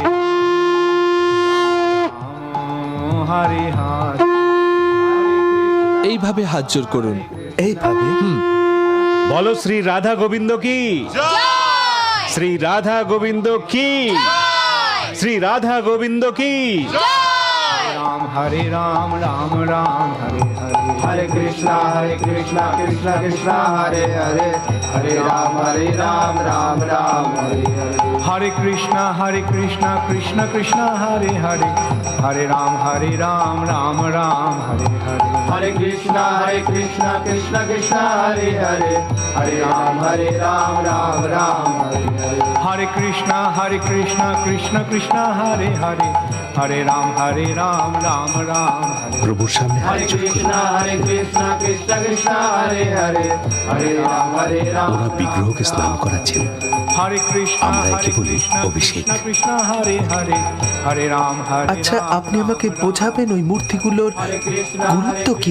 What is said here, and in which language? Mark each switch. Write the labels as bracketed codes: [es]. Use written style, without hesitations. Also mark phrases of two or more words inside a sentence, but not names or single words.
[bn] Hare Hare. এইভাবে হাত জোর করুন। এইভাবে? বলো শ্রী রাধা গোবিন্দ কি, শ্রী রাধা গোবিন্দ কি, শ্রী রাধা গোবিন্দ কি। Ram Hare Ram, Ram Ram, Hare Hare. Hare Krishna, Krishna Krishna, Hare Hare. Hare Ram, Ram Ram, Hare Hare. Hare Krishna, Krishna Krishna, Hare Hare. Hare Ram, Ram Ram, Hare Hare. Hare Krishna, Krishna Krishna, Hare Hare. Hare Ram, Ram Ram, Hare Hare. Hare Krishna, Krishna Krishna, Hare Hare. Hare Ram, Ram Ram, Hare. প্রভুর সামনে হাত Hare জোর করুন। Krishna, Krishna Krishna, Hare Hare. Hare Ram, ওরা বিগ্রহকে স্নান করাচ্ছেন। Hare Krishna, আমরা একে বলি Krishna অভিষেক। Krishna, Hare Hare. Hare Ram, আচ্ছা, আপনি আমাকে বোঝাবেন ওই মূর্তিগুলোর গুরুত্ব কি?